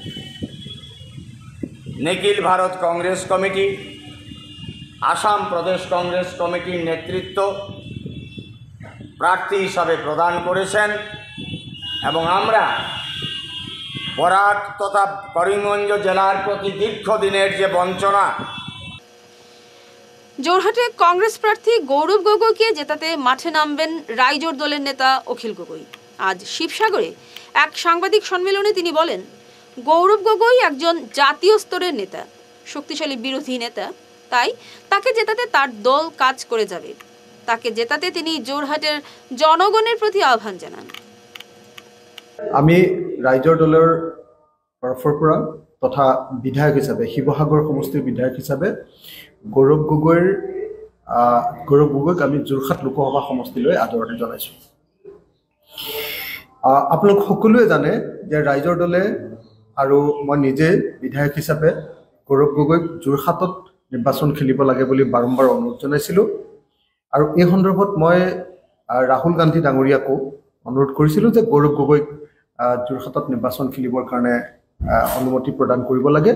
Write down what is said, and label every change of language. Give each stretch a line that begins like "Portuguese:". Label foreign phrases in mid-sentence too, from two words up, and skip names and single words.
Bangla: নিখিল ভারত কংগ্রেস কমিটি, আসাম প্রদেশ কংগ্রেস কমিটির নেতৃত্ব প্রার্থী হিসাবে প্রদান করেছেন এবং আমরা বরাক তথা করিমগঞ্জ জেলার প্রতি দীর্ঘদিনের যে বঞ্চনা। জোরহাটে কংগ্রেস প্রার্থী গৌরব গগৈকে জেতাতে মাঠে নামবেন রাইজোর দলের নেতা অখিল গগৈ। আজ শিবসাগরে এক সাংবাদিক সম্মেলনে তিনি বলেন, গৌরব গগৈ একজন জাতীয় স্তরের নেতা, শক্তিশালী বিরোধী নেতা, তাই তাকে জেতাতে তার দল কাজ করে যাবে। তাকে জেতাতে তিনি জোরহাটের জনগণের প্রতি আহ্বান জানান।
Assamese: আমি ৰাইজৰ দলৰ তৰফৰ পৰা তথা বিধায়ক হিচাপে শিৱসাগৰ সমষ্টিৰ বিধায়ক হিচাপে গৌৰৱ গগৈক আমি যোৰহাট লোকসভা সমষ্টিলৈ আদৰণি জনাইছোঁ। আপোনালোক সকলোৱে জানে যে ৰাইজৰ দলে আৰু মই নিজে বিধায়ক হিচাপে গৌৰৱ গগৈক যোৰহাটত নিৰ্বাচন খেলিব লাগে বুলি বাৰম্বাৰ অনুৰোধ জনাইছিলোঁ আৰু এই সন্দৰ্ভত মই ৰাহুল গান্ধী ডাঙৰীয়াকো অনুৰোধ কৰিছিলোঁ যে গৌৰৱ গগৈক যোৰহাটত নিৰ্বাচন খেলিবৰ কাৰণে অনুমতি প্ৰদান কৰিব লাগে।